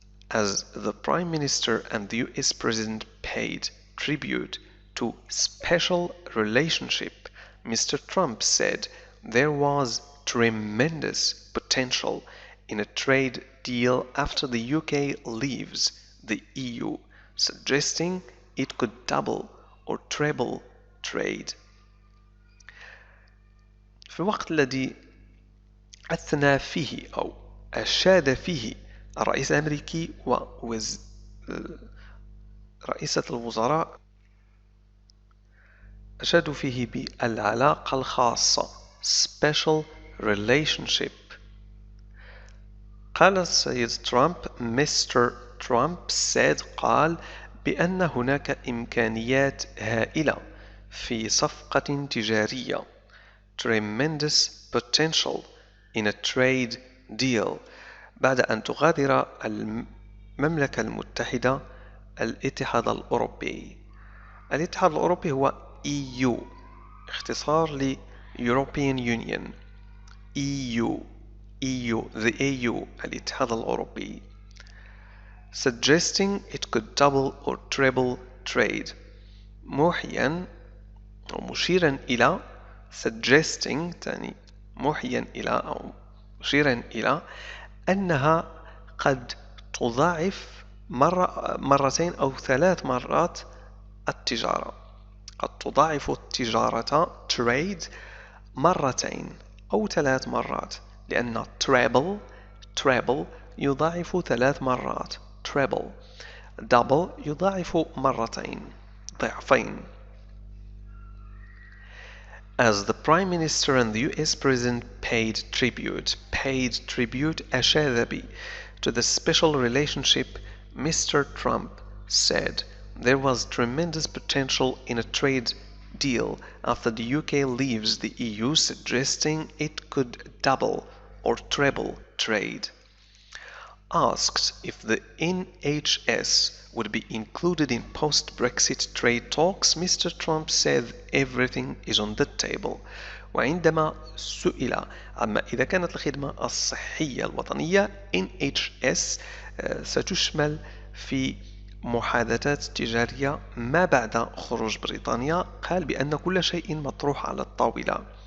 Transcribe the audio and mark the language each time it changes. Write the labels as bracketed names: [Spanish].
[English] As the Prime Minister and the US President paid tribute to special relationship, Mr. Trump said there was tremendous potential in a trade deal after the UK leaves the EU, suggesting it could double or treble trade. [Arabic] في الوقت الذي أثنى فيه أو أشاد فيه الرئيس الأمريكي ورئيسة الوزراء أشادوا فيه بالعلاقة الخاصة special relationship. قال السيد ترامب [English] Mr. Trump said [Arabic] قال بأن هناك إمكانيات هائلة في صفقة تجارية [English] tremendous potential in a trade deal [Arabic] بعد أن تغادر المملكة المتحدة الاتحاد الأوروبي. الاتحاد الأوروبي هو EU اختصار ل European Union. EU the AU الاتحاد الأوروبي. [English] Suggesting it could double or treble trade. [Arabic] موحيا أو مشيرا إلى suggesting تعني محيا إلى أو مشيرا إلى أنها قد تضاعف مرتين أو 3 مرات التجارة. قد تضاعف التجارة trade مرتين أو 3 مرات، لأن treble يضاعف 3 مرات treble، double يضاعف مرتين ضعفين. [English] As the Prime Minister and the US President paid tribute [Arabic] أشاد بي [English] to the special relationship, Mr. Trump said there was tremendous potential in a trade deal after the UK leaves the EU, suggesting it could double or treble trade. Asked if the NHS would be included in post-Brexit trade talks, Mr. Trump said everything is on the table. [Arabic] وعندما سئل عما إذا كانت الخدمة الصحية الوطنية NHS ستشمل في محادثات تجارية ما بعد خروج بريطانيا، قال بأن كل شيء مطروح على الطاولة.